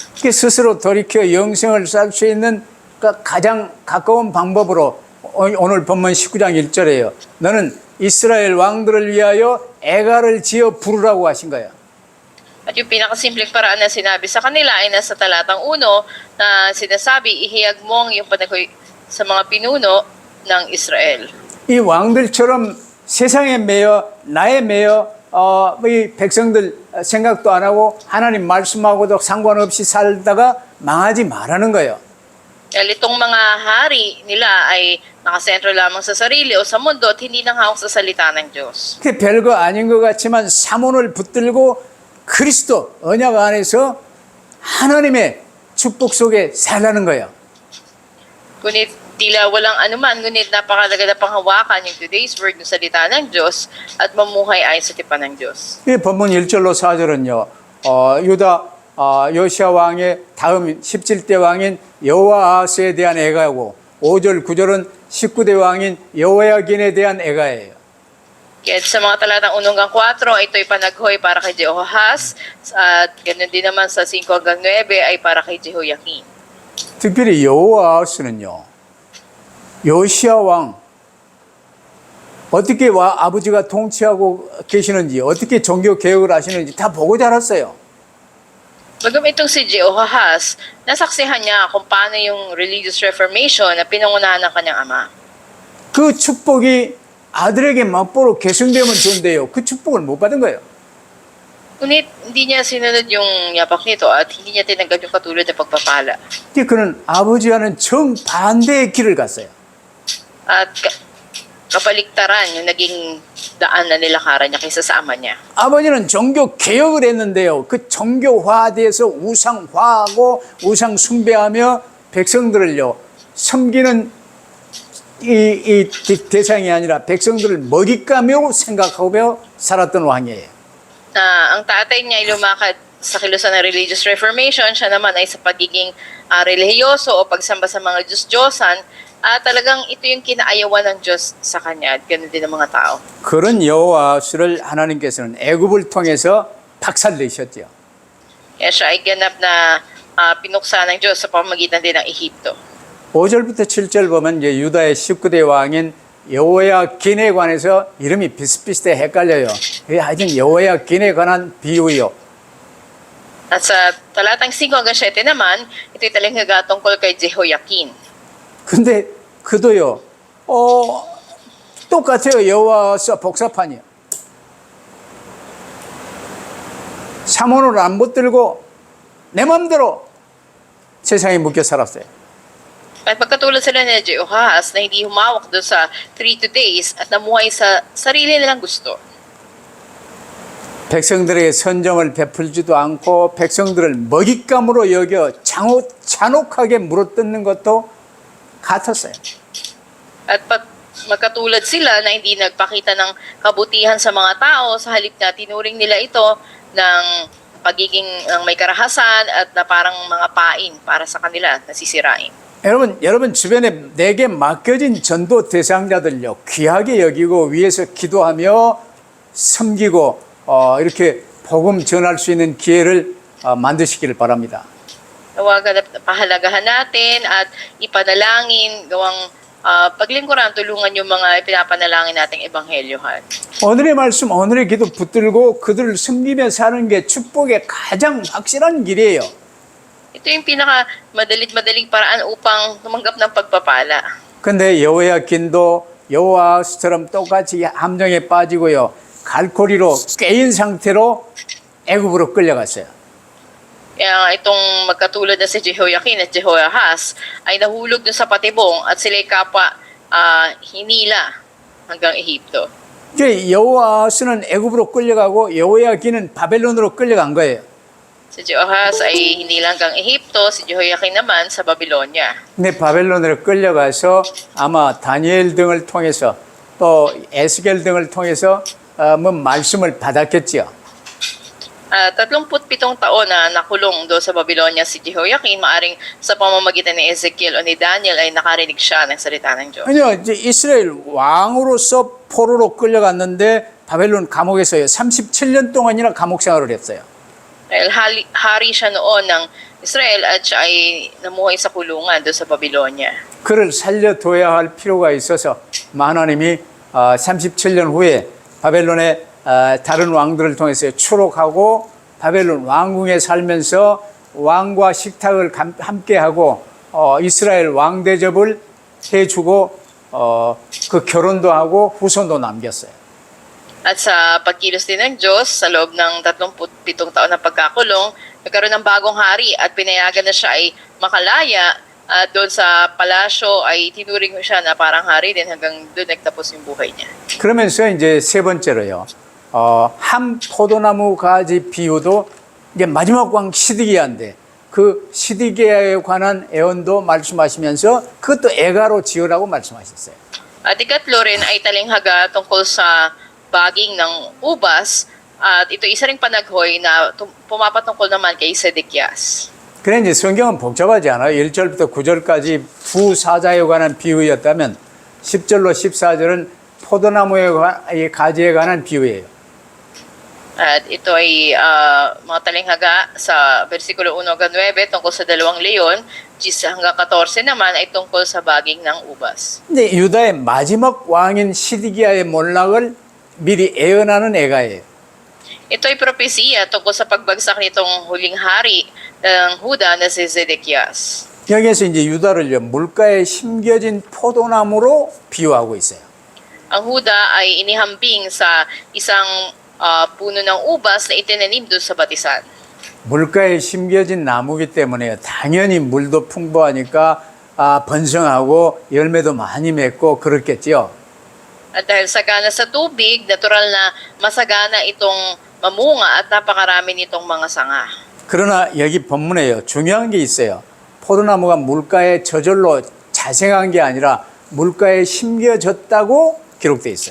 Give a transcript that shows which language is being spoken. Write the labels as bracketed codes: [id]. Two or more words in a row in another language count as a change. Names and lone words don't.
[ko] 스스로 돌이켜 영생을 살 수 있는 가장 가까운 방법으로 오늘 본문 19장 1절에요. 너는 이스라엘 왕들을 위하여 애가를 지어 부르라고 하신 거예요. [tl] At yung pinakasimpleng paraan na sinabi sa kanila ay nasa talatang 1 na sinasabi, ihiyag mo ang iyong panaghoy sa mga pinuno ng Israel. [ko] 이 왕들처럼 세상에 매여 나에 매여 이 백성들 생각도 안 하고 하나님 말씀하고도 상관없이 살다가 망하지 말라는 거예요. [tl] Dahil itong mga hari nila ay nakasentro lamang sa sarili o sa mundo at hindi nang hawak sa salita ng Diyos. [ko] 그게 별거 아닌 것 같지만 사문을 붙들고 그리스도 언약 안에서 하나님의 축복 속에 살라는 거예요. [tl] Ngunit tila walang anuman, ngunit napakalaga na panghawakan yung [en] today's word [tl] ng salita ng Diyos at mamuhay ayon sa tipan ng Diyos. [ko] 이 본문 1절로 4절은요. 유다 요시아 왕의 다음 17대 왕인 여호아하스에 대한 애가고 5절 9절은 19대 왕인 여호야긴에 대한 애가예요. [tl] Kaya sa mga talatang 1 hanggang 4, ito'y panaghoy para kay Jehoahaz. At ganoon din naman sa 5 hanggang 9 ay para kay Jehoiakim. [ko] 특별히 여호아하스는요, 요시아 왕 어떻게 아버지가 통치하고 계시는지, 어떻게 종교 개혁을 하시는지 다 보고 자랐어요. [tl] Bagam itong si Jehoahaz, nasaksihan niya kung paano yung [en] religious reformation [tl] na pinangunahan ng kanyang ama. [ko] 그 축복이 아들에게 맛보러 계승되면 좋은데요. 그 축복을 못 받은 거예요. [tl] Ngunit hindi niya sinunod yung yapak nito at hindi niya tinanggap yung katulad na pagpapala. [ko] 이제 그는 아버지와는 정반대의 길을 갔어요. [tl] At kapaligtaran yung naging daan na nilakaran niya kaysa sa ama niya. [ko] 아버지는 종교 개혁을 했는데요. 그 종교화돼서 우상화하고 우상 숭배하며 백성들을요 섬기는 이 대상이 아니라 백성들을 먹잇감으로 생각하고 살았던 왕이에요. [tl] Ang tatay niya ay lumakad sa kilusan ng [en] religious reformation, [tl] siya naman ay sa pagiging relihiyoso o pagsamba sa mga Diyos-Diyosan, talagang ito yung kinaayawan ng Diyos sa kanya at ganoon din ng mga tao. [ko] 그런 여호와스를 하나님께서는 애굽을 통해서 박살내셨죠. [tl] Kaya siya ay ganap na pinuksa ng Diyos sa pamamagitan din ng Ehipto. [ko] 5절부터 7절 보면 이제 유다의 19대 왕인 여호야긴에 관해서 이름이 비슷비슷해 헷갈려요. 이게 하여튼 여호야긴에 관한 비유요. [tl] At sa talatang 5 hanggang 7 naman, ito'y talinghaga tungkol kay Jehoiakim. [ko] 근데 그도요, 똑같아요. 여호와서 복사판이요. 사모를 안 붙들고 내 맘대로 세상에 묶여 살았어요. [tl] At pagkatulad sila ni Jehoahaz na hindi humawak doon sa 3 days at namuhay sa sarili nilang gusto. [ko] 백성들에게 선정을 베풀지도 않고 백성들을 먹잇감으로 여겨 잔혹하게 물어뜯는 것도 같았어요. [tl] At magkatulad sila na hindi nagpakita ng kabutihan sa mga tao, sa halip na tinuring nila ito ng pagiging may karahasan at na parang mga pain para sa kanila na sisirain. [ko] 여러분 주변에 내게 맡겨진 전도 대상자들요 귀하게 여기고 위해서 기도하며 섬기고 이렇게 복음 전할 수 있는 기회를 만드시기를 바랍니다. [tl] Nawagan at pahalagahan natin at ipanalangin, gawang paglingkuran, tulungan yung mga ipinapanalangin nating ebanghelyohan. [ko] 오늘의 말씀, 오늘의 기도 붙들고 그들을 섬기며 사는 게 축복의 가장 확실한 길이에요. [tl] Ito yung pinaka-madaling paraan upang tumanggap ng pagpapala. [ko] 근데 여호야긴도 여호아스처럼 똑같이 함정에 빠지고요. 갈고리로 깨인 상태로 애굽으로 끌려갔어요. [tl] Kaya itong magkatulad na si Jehoiakim at Jehoahaz ay nahulog dun sa patibong at sila'y kapwa hinila hanggang Ehipto. [ko] 여호아스는 애굽으로 끌려가고 여호야긴은 바벨론으로 끌려간 거예요. [tl] Si Jehoahaz ay hinila hanggang Ehipto, si Jehoiakim naman sa Babylonia. [ko] 근데 바벨론으로 끌려가서 아마 다니엘 등을 통해서 또 에스겔 등을 통해서 뭐 말씀을 받았겠죠. [tl] 37 taon na nakulong doon sa Babylonia si Jehoiakim, maaring sa pamamagitan ni Ezekiel o ni Daniel ay nakarinig siya ng salita ng Diyos. [ko] 아니요, 이제 이스라엘 왕으로서 포로로 끌려갔는데 바벨론 감옥에서요 37년 동안이나 감옥 생활을 했어요. [tl] Dahil hari siya noon ng Israel at siya ay namuhay sa kulungan doon sa Babylonia. [ko] 그를 살려둬야 할 필요가 있어서 하나님이 37년 후에 바벨론의 다른 왕들을 통해서 추록하고 바벨론 왕궁에 살면서 왕과 식탁을 함께하고 이스라엘 왕 대접을 해주고 그 결혼도 하고 후손도 남겼어요. [tl] At sa pagkilos din ng Diyos, sa loob ng 37 taon na pagkakulong, nagkaroon ng bagong hari at pinayagan na siya ay makalaya at doon sa palasyo ay tinuring mo siya na parang hari din hanggang doon nagtapos yung buhay niya. [ko] 그러면서 이제 세 번째로요. 한 포도나무 가지 비유도 이제 마지막 왕 시드기야인데 그 시드기야에 관한 애언도 말씀하시면서 그것도 애가로 지으라고 말씀하셨어요. [tl] At ikatlo rin ay talinghaga tungkol sa baging ng ubas At ito isa ring panaghoy na pumapatungkol naman kay Sedekias. [ko] 그래 이제 성경은 복잡하지 않아요. 1절부터 9절까지 두 사자에 관한 비유였다면 10절로 14절은 포도나무의 가지에 관한 비유예요. [tl] At ito ay mga talinghaga sa versikulo 1 hanggang 9 tungkol sa dalawang leon, 10 hanggang 14 naman ay tungkol sa baging ng ubas. [ko] 근데 유다의 마지막 왕인 시드기야의 몰락을 미리 예언하는 애가예요. [tl] Ito ay propesiya tungkol sa pagbagsak nitong huling hari ng Huda na si Zedekias. [ko] 여기에서 이제 유다를요 물가에 심겨진 포도나무로 비유하고 있어요. [tl] Ang Huda ay inihambing sa isang puno ng ubas na itinanim doon sa batisan. [ko] 물가에 심겨진 나무기 때문에요. 당연히 물도 풍부하니까 번성하고 열매도 많이 맺고 그렇겠지요. [tl] At dahil sagana sa tubig, natural na masagana itong mamunga at napakarami nitong mga sanga. [ko] 그러나 여기 본문에요. 중요한 게 있어요. 포도나무가 물가에 저절로 자생한 게 아니라 물가에 심겨졌다고 기록되어 있어요.